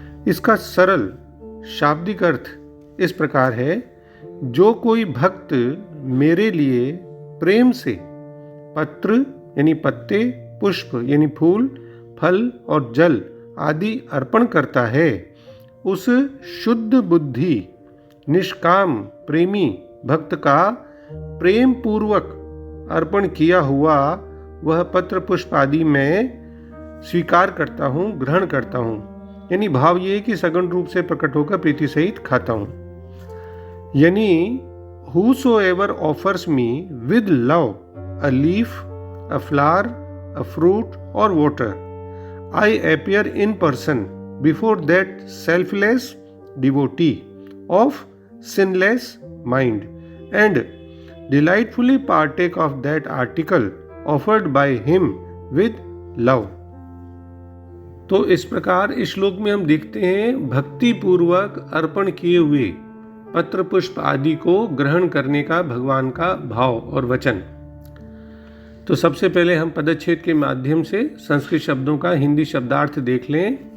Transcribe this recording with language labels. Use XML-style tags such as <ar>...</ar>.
<hi>इसका सरल शाब्दिक अर्थ इस प्रकार है, जो कोई भक्त मेरे लिए प्रेम से पत्र यानी पत्ते, पुष्प यानी फूल, फल और जल आदि अर्पण करता है, उस शुद्ध बुद्धि निष्काम प्रेमी भक्त का प्रेम पूर्वक अर्पण किया हुआ वह पत्र पुष्प आदि मैं स्वीकार करता हूँ, ग्रहण करता हूँ। यानी भाव ये कि सगुण रूप से प्रकट होकर प्रीति सहित खाता हूँ। यानी</hi> <en>whosoever offers me with love a leaf, a flower, a fruit or water, I appear in person before that selfless devotee of sinless mind and delightfully partake of that article offered by him with love।</en> <hi>तो इस प्रकार इस श्लोक में हम देखते हैं भक्ति पूर्वक अर्पण किए हुए पत्र पुष्प आदि को ग्रहण करने का भगवान का भाव और वचन। तो सबसे पहले हम पदच्छेद के माध्यम से संस्कृत शब्दों का हिंदी शब्दार्थ देख लें।</hi>